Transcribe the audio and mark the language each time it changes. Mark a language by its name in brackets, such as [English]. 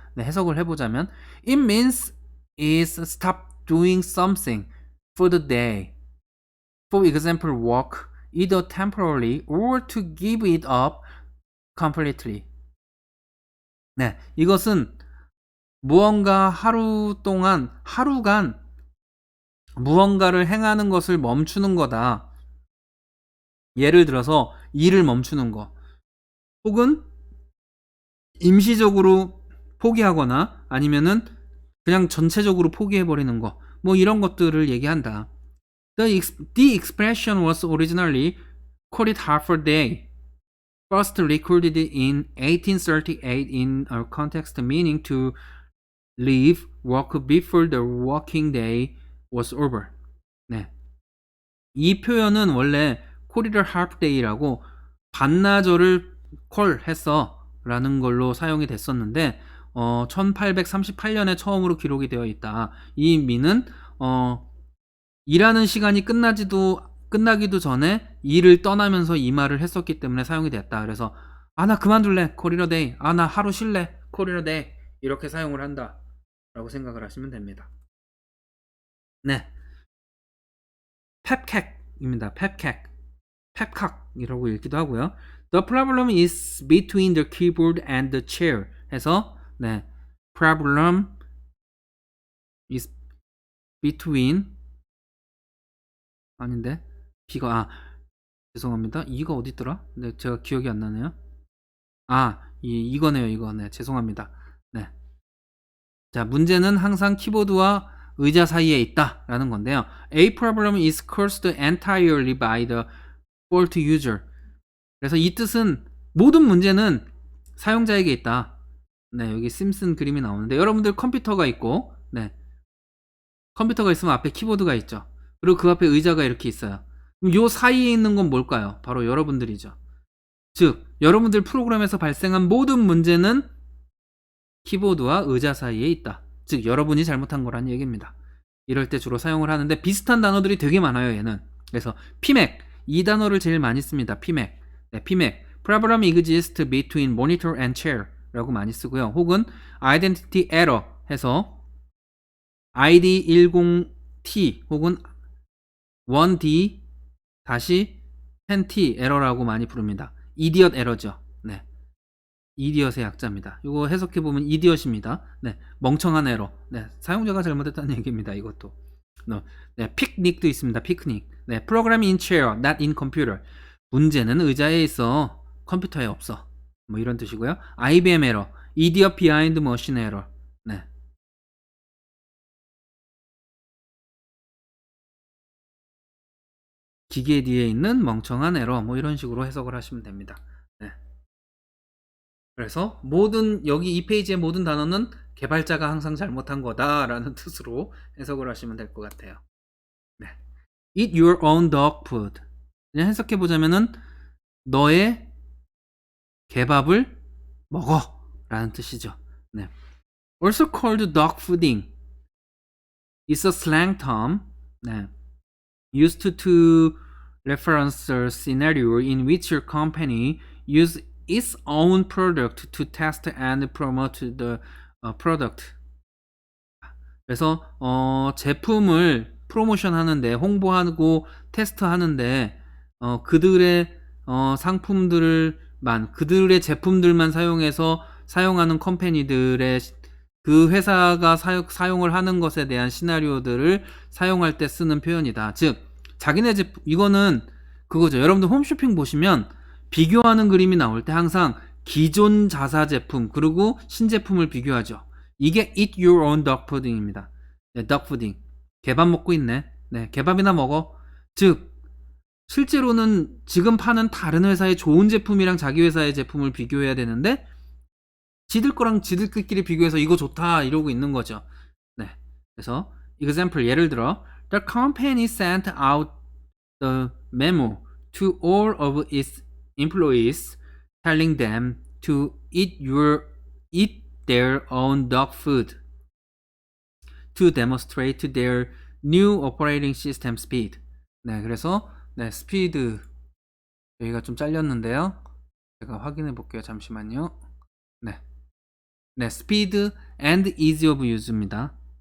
[Korean] 네, 해석을 해보자면 [English] It means is stop doing something for the day. For example, work either temporarily or to give it up completely. [Korean] 네, 이것은 무언가 하루간 무언가를 행하는 것을 멈추는 거다. 예를 들어서 일을 멈추는 거. 혹은 임시적으로 포기하거나 아니면은 그냥 전체적으로 포기해버리는 거. 뭐 이런 것들을 얘기한다. [English] The expression was originally called it half a day. First recorded in 1838 in a context meaning to leave work before the working day was over. [Korean] 네. 이 표현은 원래 [English] call it a half day [Korean] 라고 반나절을 call 했어 라는 걸로 사용이 됐었는데 1838년에 처음으로 기록이 되어 있다. 이 의미는 일하는 시간이 끝나기도 전에 일을 떠나면서 이 말을 했었기 때문에 사용이 됐다. 그래서 나 그만둘래. [English] call it a day. [Korean] 나 하루 쉴래. call it a day. 이렇게 사용을 한다 라고 생각을 하시면 됩니다. 네. 펩캑입니다. 펩캑이라고 읽기도 하고요. [English] The problem is between the keyboard and the chair [Korean] 해서 네, [English] problem is between [Korean] 아닌데 B가 죄송합니다. 이가 어디 있더라? 네, 제가 기억이 안 나네요. 이거네요. 이거. 네, 죄송합니다. 네. 자, 문제는 항상 키보드와 의자 사이에 있다라는 건데요. [English] A problem is caused entirely by the fault user. [Korean] 그래서 이 뜻은 모든 문제는 사용자에게 있다. 네, 여기 심슨 그림이 나오는데 여러분들 컴퓨터가 있고, 네, 컴퓨터가 있으면 앞에 키보드가 있죠. 그리고 그 앞에 의자가 이렇게 있어요. 그럼 요 사이에 있는 건 뭘까요? 바로 여러분들이죠. 즉, 여러분들 프로그램에서 발생한 모든 문제는 키보드와 의자 사이에 있다. 즉, 여러분이 잘못한 거란 얘기입니다. 이럴 때 주로 사용을 하는데 비슷한 단어들이 되게 많아요, 얘는. 그래서 PMAC, 이 단어를 제일 많이 씁니다. PMAC. 네, PMAC. [English] Problem exists between monitor and chair [Korean] 라고 많이 쓰고요. 혹은 Identity Error 해서 ID10T 혹은 1D 다시 10T 에러라고 많이 부릅니다. 이디엇 에러죠. 네. 이디엇의 약자입니다. 이거 해석해보면 이디엇입니다. 네. 멍청한 에러. 네. 사용자가 잘못했다는 얘기입니다. 이것도. 네. 피크닉도 있습니다. 피크닉. 네. [English] Program in chair, not in computer. [Korean] 문제는 의자에 있어. 컴퓨터에 없어. 뭐 이런 뜻이고요. IBM 에러. [English] Idiot behind machine error. 네. [Korean] 기계 뒤에 있는 멍청한 에러. 뭐 이런 식으로 해석을 하시면 됩니다. 네. 그래서 여기 이 페이지의 모든 단어는 개발자가 항상 잘못한 거다라는 뜻으로 해석을 하시면 될 것 같아요. [English] 네. Eat your own dog food. [Korean] 그냥 해석해 보자면은 너의 개밥을 먹어. 라는 뜻이죠. 네. [English] Also called dog fooding is a slang term 네. used to reference a scenario in which your company use its own product to test and promote the product. [Korean] 그래서 제품을 프로모션 하는데 홍보하고 테스트하는데 그들의 상품들만 그들의 제품들만 사용해서 사용하는 컴퍼니들의 그 회사가 사용을 하는 것에 대한 시나리오들을 사용할 때 쓰는 표현이다. 즉 자기네 제품 이거는 그거죠. 여러분들 홈쇼핑 보시면 비교하는 그림이 나올 때 항상 기존 자사 제품 그리고 신제품을 비교하죠. 이게 [English] Eat Your Own Dog Pudding [Korean] 입니다. 네, Dog Pudding. 개밥 먹고 있네. 네, 개밥이나 먹어. 즉 실제로는 지금 파는 다른 회사의 좋은 제품이랑 자기 회사의 제품을 비교해야 되는데 지들 거랑 지들끼리 비교해서 이거 좋다 이러고 있는 거죠. 네, 그래서 [English] example [Korean] 예를 들어 [English] The company sent out the memo to all of its employees telling them to eat their own dog food to demonstrate their new operating system speed. [Korean] 네, 그래서 네, 스피드 여기가 좀 잘렸는데요. 제가 확인해 볼게요. 잠시만요. 네. [English] 네, speed and ease of use입니다.